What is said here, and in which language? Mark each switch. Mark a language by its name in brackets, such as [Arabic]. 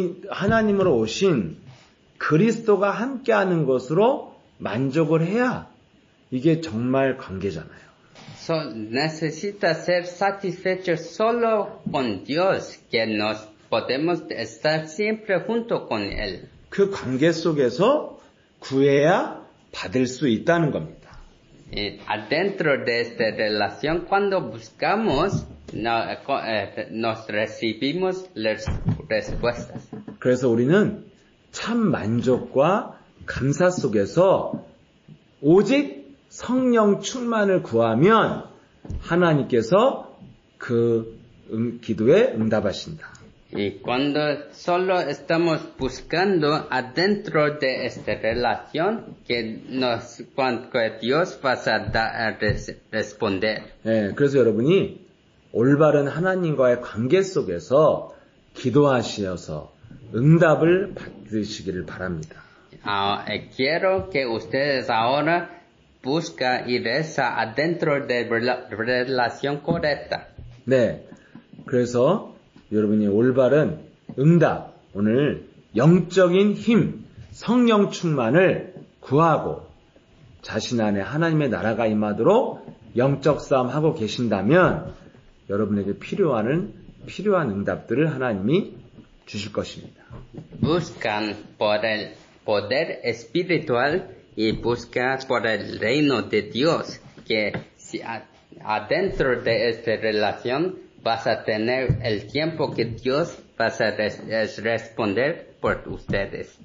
[Korean] 하나님으로 오신 그리스도가 함께하는 것으로 만족을 해야 이게 정말 관계잖아요. [Spanish] Necesita ser satisfecho solo con Dios, que nos podemos estar siempre junto con Él. [Korean] 그 관계 속에서 구해야 받을 수 있다는 겁니다. [Spanish] Adentro de esta relación, cuando buscamos, nos recibimos las respuestas. [Korean] 그래서 우리는 참 만족과 감사 속에서 오직 성령 충만을 구하면 하나님께서 그 기도에 응답하신다. [Spanish] Y cuando solo estamos buscando adentro de esta relación, que Dios va a responder. [Korean] 네, 그래서 여러분이 올바른 하나님과의 관계 속에서 기도하시어서 응답을 받으시기를 바랍니다. [Spanish] Quiero que ustedes ahora busca y reza adentro de la relación correcta. [Korean] 네, 그래서 여러분이 올바른 응답, 오늘 영적인 힘, 성령 충만을 구하고 자신 안에 하나님의 나라가 임하도록 영적 싸움 하고 계신다면 여러분에게 필요한 응답들을 하나님이 주실 것입니다. [Spanish] Buscan por el poder espiritual y busca por el reino de Dios, que si adentro de esta relación vas a tener el tiempo que Dios va a responder por ustedes.